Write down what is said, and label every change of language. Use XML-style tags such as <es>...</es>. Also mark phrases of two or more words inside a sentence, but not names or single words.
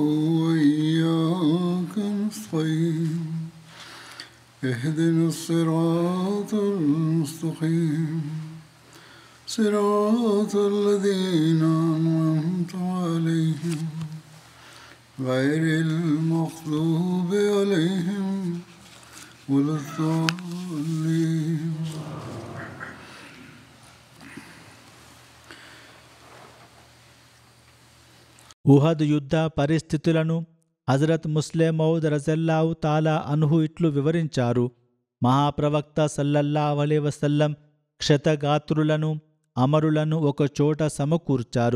<ar>وإياك نستعين اهدنا الصراط المستقيم صراط الذين أنعمت عليهم غير المغضوب عليهم ولا الضالين.</ar> <te>ఉహద్ యుద్ధ పరిస్థితులను హజరత్ ముస్లిమౌద్</te> <ar>رضي الله تعالى عنه</ar> <te>ఇట్లు వివరించారు. మహాప్రవక్త</te> <ar>صلى الله عليه وسلم</ar> <te>క్షతగాత్రులను అమరులను ఒకచోట సమకూర్చారు.</te>